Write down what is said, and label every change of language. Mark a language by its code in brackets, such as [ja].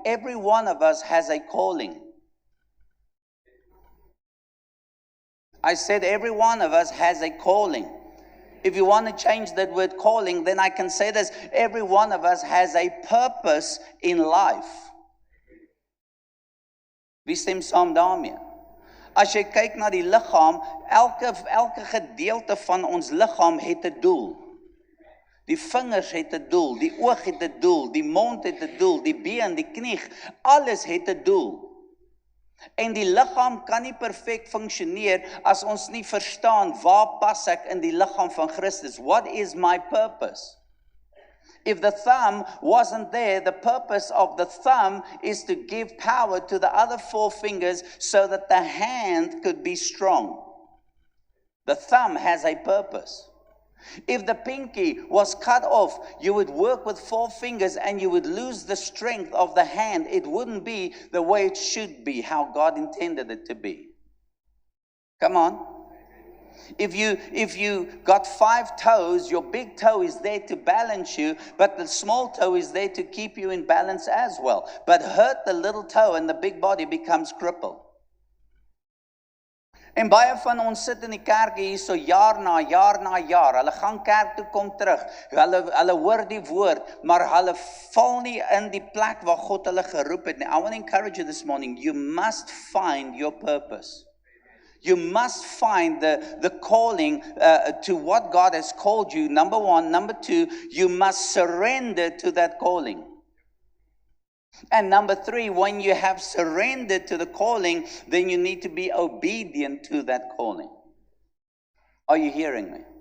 [en] Every one of us has a calling. I said every one of us has a calling. If you want to change that word calling, then I can say this. Every one of us has a purpose in life. [af] Wie stem saam daarmee? As jy kyk na die liggaam, elke gedeelte van ons liggaam het 'n doel. Die vingers het 'n doel, die oog het 'n doel, die mond het 'n doel, die been, die knie, alles het 'n doel. En die liggaam kan nie perfek funksioneer as ons nie verstaan waar pas ek in die liggaam van Christus. [en] What is my purpose? If the thumb wasn't there, the purpose of the thumb is to give power to the other four fingers so that the hand could be strong. The thumb has a purpose. If the pinky was cut off, you would work with four fingers and you would lose the strength of the hand. It wouldn't be the way it should be, how God intended it to be. Come on. If you got 5 toes, your big toe is there to balance you, but the small toe is there to keep you in balance as well. But hurt the little toe and the big body becomes crippled. [af] En baie van ons sit in die kerk hier so jaar na jaar na jaar. Hulle gaan kerk toe, kom terug. Hulle hoor die woord, maar hulle val nie in die plek waar God hulle geroep het nie. [en] I want to encourage you this morning. You must find your purpose. You must find the calling to what God has called you. Number one. Number two, you must surrender to that calling. And number 3, when you have surrendered to the calling, then you need to be obedient to that calling. Are you hearing me?